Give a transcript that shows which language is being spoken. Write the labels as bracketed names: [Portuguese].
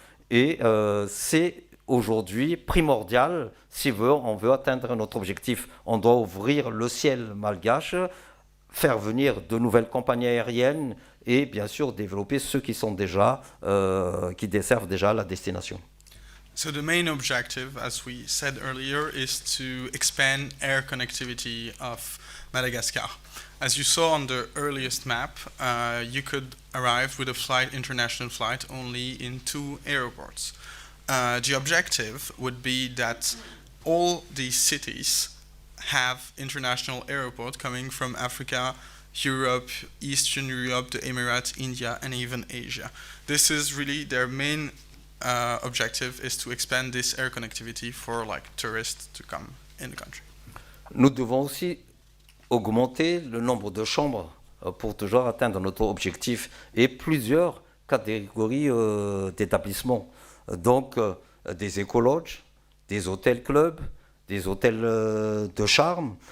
[French] Et c'est aujourd'hui primordial si on veut atteindre notre objectif. On doit ouvrir le ciel malgache, faire venir de nouvelles compagnies aériennes et bien sûr développer ceux qui sont déjà, qui desservent déjà la destination. [English] So the main objective, as we said earlier, is to expand air connectivity of Madagascar. As you saw on the earliest map, you could arrive with a international flight only in 2 airports. The objective would be that all these cities have international airports coming from Africa, Europe, Eastern Europe, the Emirates, India, and even Asia. This is really their main objective, is to expand this air connectivity for tourists to come in the country. [French] Nous devons aussi augmenter le nombre de chambres pour toujours atteindre notre objectif et plusieurs catégories d'établissements. Donc des écologes, des hôtels clubs, des hôtels de charme.